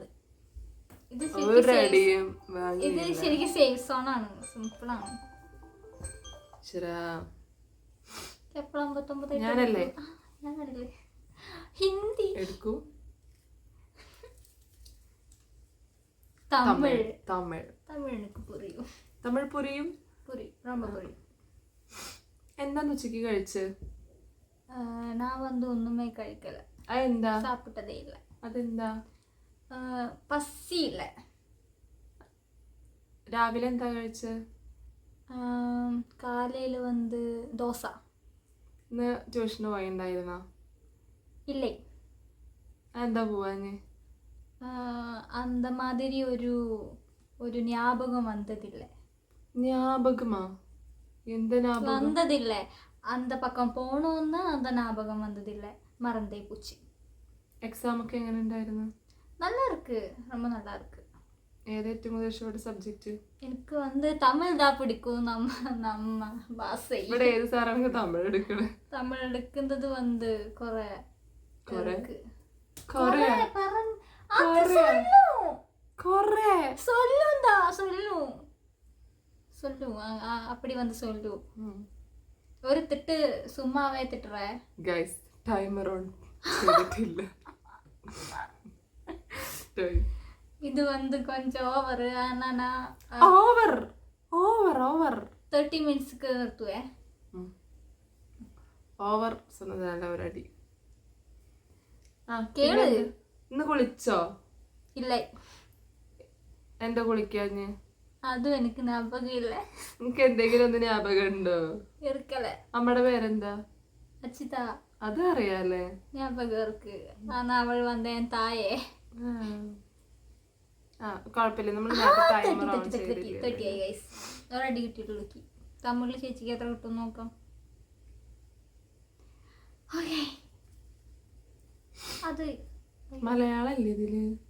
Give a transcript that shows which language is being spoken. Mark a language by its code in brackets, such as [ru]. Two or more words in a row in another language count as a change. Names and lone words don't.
[ml] ഇത് ശരിക്കും സേഫ് സോൺ ആണ്, സിമ്പിൾ ആണ്. ഞാനല്ലേ ഹിന്ദി, എടുക്കൂ. തമിഴ്. തമിഴ് എനിക്ക് പുരിയും. തമിഴ് പുരിയും. [ta] ரொம்ப புரியும். [ml] എന്താന്ന് ഉച്ചക്ക് കഴിച്ച്? [ta] நான் ஒண்ணுமே കഴിക്കല. [ml] അതെന്താ? [ta] சாப்பிட்டதே இல்ல. [ml] അതെന്താ? [ta] பசி இல்ல. [ml] രാവിലെ എന്താ കഴിച്ച്? [ta] காலையில் தோசை. [ml] ഇന്ന് ട്യൂഷന് പോയിണ്ടായിരുന്ന? ഇല്ലേ. എന്താ പോവാഞ്ഞ്? [ta] அந்த மாதிரி ഒരു ஞாபகம் வந்ததில்லை. ஞாபகமா? எந்த ஞாபகம் வந்ததில்லை? அந்த பக்கம் போகணும்னு அந்த ஞாபகம் வந்ததில்லை. மறந்தே போச்சு. [ml] എക്സാം ഒക്കെ എങ്ങനെ ഉണ്ടായിരുന്നു? [ta] நல்லா இருக்கு, ரொம்ப நல்லா இருக்கு. [ml] ഏത് ഏറ്റവും കൂടുതൽ ഇഷ്ടപ്പെട്ട സബ്ജക്റ്റ്? എനിക്ക് തമിഴ് [ta] தான் பிடிக்கும். [ml] നമ്മ ഭാഷ. ഇവിടെ ഏത് സാറാണ് തമിഴ് എടുക്കണേ? തമിഴ് എടുക്കുന്നത് കുറെ [ta] அப்படி சொல்லு. ஒரு திட்டு சும்மாவே திட்டுற. ഗൈസ് ടൈമർ ഓൺ ചെയ്തിട്ടില്ല. இது கொஞ்சம் ஓவர். ஆனா ஓவர் 30 மினிட்ஸ்க்கு நிறுத்துவேன். [ml] ഓവർ சொன்னதால ഒരു അടി. കേള്. ഇന്ന് കുളിച്ചോ? ഇല്ല. എന്താ കുളിക്കാഞ്ഞ്? അതും എനിക്ക് ஞாபகம் ഇല്ല. നിനക്ക് എന്തെങ്കിലും ഒന്ന് ஞாபகம் ഉണ്ടോ? ഇരിക്കല്ലേ. അമ്മയുടെ പേരെന്താ? അച്ചിത. അത് അറിയാലേ. [ta] ஞாபகம் இருக்கு. ஆனா அவள் என் തായേ. [ml] കുഴപ്പമില്ല, നമ്മൾ നേരത്തെ ടൈമർ ഓൺ ചെയ്തിട്ടില്ല. 30 ഗൈസ്. ഒരടി കിട്ടിയിട്ടുള്ളൂ. തമിഴിൽ ചേച്ചിക്ക് എത്ര കിട്ടും നോക്കാം. ഓക്കേ. അത് മലയാളം അല്ലേ ഇതില്?